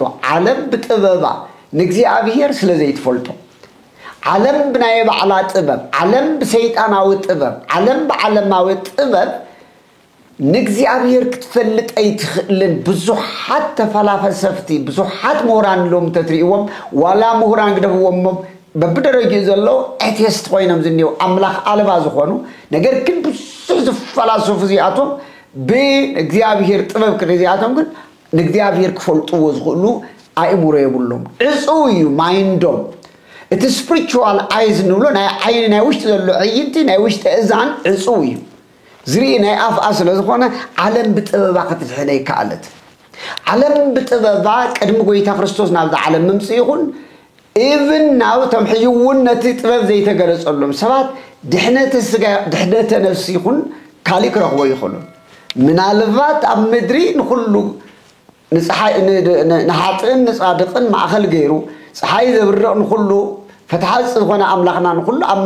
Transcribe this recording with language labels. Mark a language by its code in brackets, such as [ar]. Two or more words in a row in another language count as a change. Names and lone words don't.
[ti] ዓለም በጥበባ ንእግዚአብሔር ስለ ዘይትፈልጦ ዓለም ብናይ ባዕላ ጥበብ ዓለም በሰይጣናዊ ጥበብ ዓለም በዓለማዊ ጥበብ ንእግዚአብሔር ክትፈልጥ ኣይትኽእልን ብዙሓት ተፈላፈሰፍቲ ብዙሓት ምሁራን ሎም ተትሪእዎም ዋላ ምሁራን ግደብዎም በብደረጃ ዘሎ ኤቲስት ኮይኖም ዝኒው አምላኽ አልባ ዝኾኑ ነገር ግን ብዙሕ ዝፈላሰፉ እዚኣቶም ብእግዚአብሔር ጥበብ ከዚኣቶም ግን ንግዚአብሔር ክፈልጥዎ ዝኽእሉ ኣእምሮ የብሎም ዕጹዩ ማይንዶም እቲ [en] spiritual eyes [ti] ንብሎ ናይ ውሽጢ ዘሎ ዕይንቲ ናይ ውሽጢ እዛን ዕጹዩ ዝርኢ ናይ ኣፍኣ ስለ ዝኾነ ዓለም ብጥበባ ክትድሕነ ይከኣለት ዓለም ብጥበባ ቅድሚ ጎይታ ክርስቶስ ናብ ዓለም ምምጽእ ይኹን [en] even now [ti] ተም ሕይውን ነቲ ጥበብ ዘይተገለጸሎም ሰባት ድሕነተ ስጋ ድሕነተ ነፍሲ ይኹን ካሊእ ክረኽቦ ይኽእሉ ምናልባት ኣብ ምድሪ ንኹሉ ንፀሓይ ንሓጥን ንጻድቕን ማእኸል ገይሩ ፀሓይ ዘብርቕ ንኹሉ ፈትሓት ዝኾነ ኣምላኽና ንኹሉ ኣብ